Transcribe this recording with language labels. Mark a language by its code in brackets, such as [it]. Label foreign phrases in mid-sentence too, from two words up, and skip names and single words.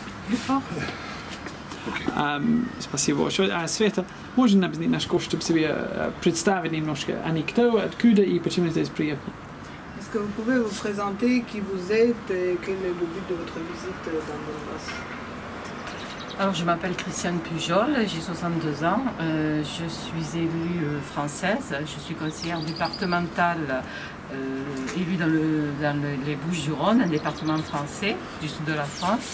[fr] plus fort. [ru] Спасибо. Света, можно нам немножко, чтобы себе представить немножко анекдоту, откуда и почему здесь приехал? [fr] Est-ce que vous pouvez vous présenter qui vous êtes et quel est le but de votre visite dans Donbass? Alors, je m'appelle Christiane Pujol, j'ai 62 ans, je suis élue française, je suis conseillère départementale élue dans les Bouches-du-Rhône, un département français du sud de la France.